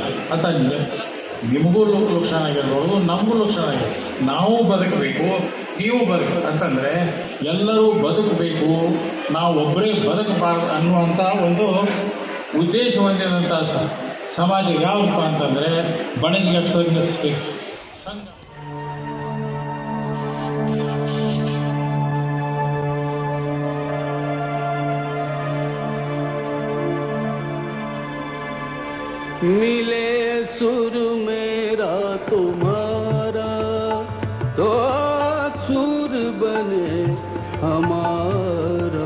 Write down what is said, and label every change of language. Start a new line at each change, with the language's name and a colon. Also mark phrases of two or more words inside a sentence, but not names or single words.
Kannada: ನಿಮಗೂ ಲಕ್ಷಣ ಆಗಿರ್ಬೋದು, ನಮಗೂ ಲಕ್ಷಣ ಆಗಿರ್ಬೋದು. ನಾವು ಬದುಕಬೇಕು, ನೀವು ಅಂತಂದರೆ ಎಲ್ಲರೂ ಬದುಕಬೇಕು, ನಾವು ಒಬ್ಬರೇ ಬದುಕಬಾರ್ದು ಅನ್ನುವಂಥ ಒಂದು ಉದ್ದೇಶ ಹೊಂದಿದಂಥ ಸಮಾಜ ಯಾವುದಪ್ಪ ಅಂತಂದರೆ ಬಣಜಿಗರ ಸಂಘ.
Hindi: मिले सुर मेरा तुम्हारा तो सुर बने हमारा।